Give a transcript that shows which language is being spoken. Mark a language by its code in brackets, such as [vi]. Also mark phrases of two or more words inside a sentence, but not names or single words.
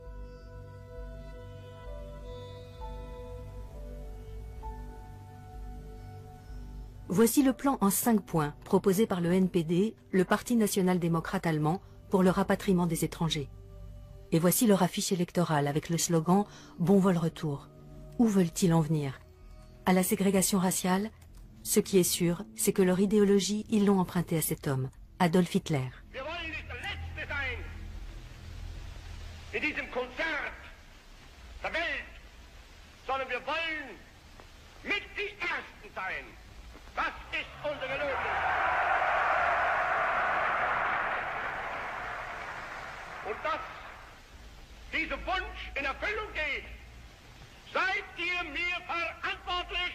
[fr] Voici le plan en 5 points proposé par le NPD, le Parti national-démocrate allemand, pour le rapatriement des étrangers. Et voici leur affiche électorale avec le slogan « Bon vol retour ». Où veulent-ils en venir? À la ségrégation raciale? Ce qui est sûr, c'est que leur idéologie, ils l'ont empruntée à cet homme, Adolf Hitler. [de] Wir wollen nicht der Letzte sein in diesem Konzert der Welt, sondern wir wollen mit die Ersten sein. Das ist unsere Lösung. Und dass dieser Wunsch in Erfüllung geht, seid ihr mir verantwortlich.